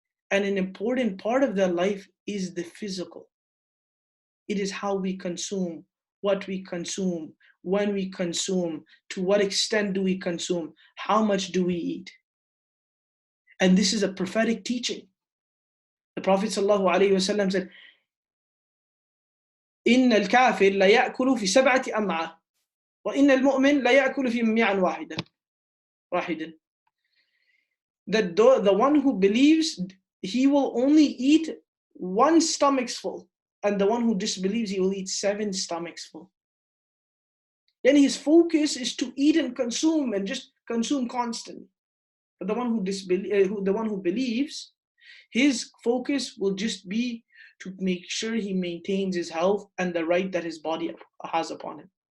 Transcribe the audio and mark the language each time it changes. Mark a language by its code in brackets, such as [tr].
[en] And an important part of their life is the physical. It is how we consume, what we consume, when we consume, to what extent do we consume, how much do we eat. And this is a prophetic teaching. The Prophet ﷺ said, [ar] إن الكافر لا يأكل في 7 أمعاء وإن المؤمن لا يأكل في ميعا واحدا. [en] That the one who believes, he will only eat 1 stomach's full, and the one who disbelieves, he will eat 7 stomachs full. Then his focus is to eat and consume, and just consume constantly. But the one who believes, his focus will just be to make sure he maintains his health and the right that his body has upon him.